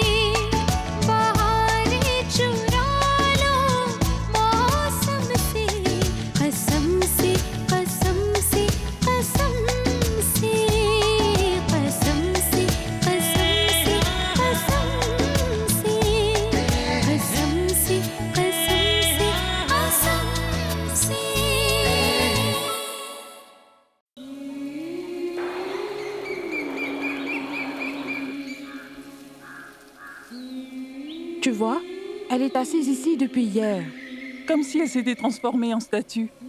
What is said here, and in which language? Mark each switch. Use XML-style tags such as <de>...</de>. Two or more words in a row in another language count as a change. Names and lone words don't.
<hi>बहारें चुरा लो मौसम से, कसम से कसम से कसम से, कसम से कसम से कसम से, कसम से कसम से कसम से।</hi> <fr>Tu vois, elle est assise ici depuis hier. Comme si elle s'était transformée en statue.</fr>